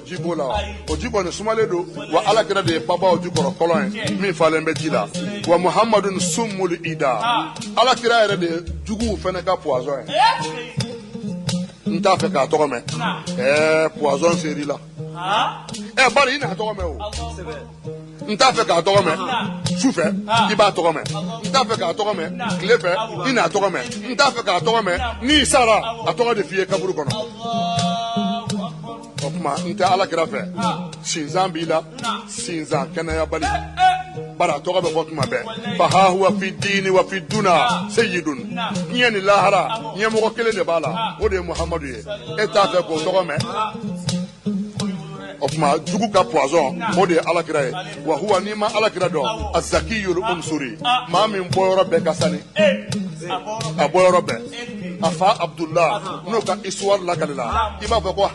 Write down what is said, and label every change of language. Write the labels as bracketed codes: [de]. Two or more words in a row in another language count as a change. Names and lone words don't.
[bm] ji b'o la o ji kɔni sumalen don wa ala kira de ye babaw jukɔrɔ kɔlɔn ye min falen bɛ ji la wa Muhammadun [ar] سم العدا [bm] ala kira yɛrɛ de ye juguw fana ka poison ye n t'a fɛ k'a tɔgɔ mɛn poison seri la bari i n'a tɔgɔ mɛn o n t'a fɛ k'a tɔgɔ mɛn su fɛ i b'a tɔgɔ mɛn n t'a fɛ k'a tɔgɔ mɛn tile fɛ i n'a tɔgɔ mɛn n t'a fɛ k'a tɔgɔ mɛn n'i sara a tɔgɔ de f'i ye kaburu kɔnɔ o tuma n tɛ ala kira fɛ sinzan b'i la sinzan kɛnɛyabali bari a tɔgɔ bɛ fɔ tuma bɛɛ [ar] فها هو في الدين و في الدنيا سيد [bm] diɲɛ ni lahara ɲɛmɔgɔ kelen de b'a la o de ye Muhammadu ye e t'a fɛ k'o tɔgɔ mɛn o tuma jugu ka poison o de ye ala kira ye [ar] و هو [bm] n'i ma ala kira dɔn [ar] الزكي العنصر [bm] maa min bɔyɔrɔ bɛɛ ka sani a bɔyɔrɔ bɛɛ a fa Abdullah n'o ka histoire lakalila i b'a fɔ ko